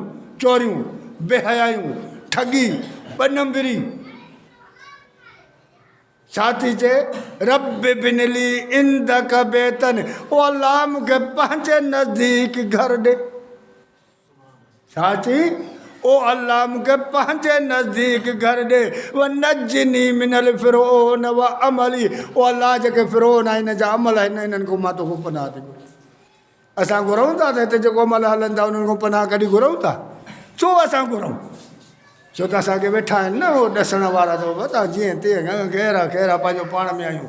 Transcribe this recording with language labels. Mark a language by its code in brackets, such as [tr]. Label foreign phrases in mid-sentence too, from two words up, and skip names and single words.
[sd] चोरियूं बेहयायूं ठगी ॿ नंबरी छा थी चए [ar] رب ابن لي عندك بيتا, [sd] ओ अल्लाह मूंखे पंहिंजे नज़दीक घर ॾे। छा थी ओ अल्लाह मूंखे पंहिंजे नज़दीक घर ॾे। [ar] ونجني من فرعون وعمله, [sd] ओ अल्लाह जेके फिरौन आहे हिन जा अमल आहिनि इन्हनि खां मां तोखे पनाह थी घुरां। असां घुरूं था त हिते जेको अमल हलनि था उन्हनि खां पनाह कॾहिं घुरूं था? छो असां घुरूं? छो त असांखे वेठा आहिनि न उहो ॾसण वारा, त तव्हां जीअं तीअं कहिड़ा कहिड़ा पंहिंजो पाण में आहियूं।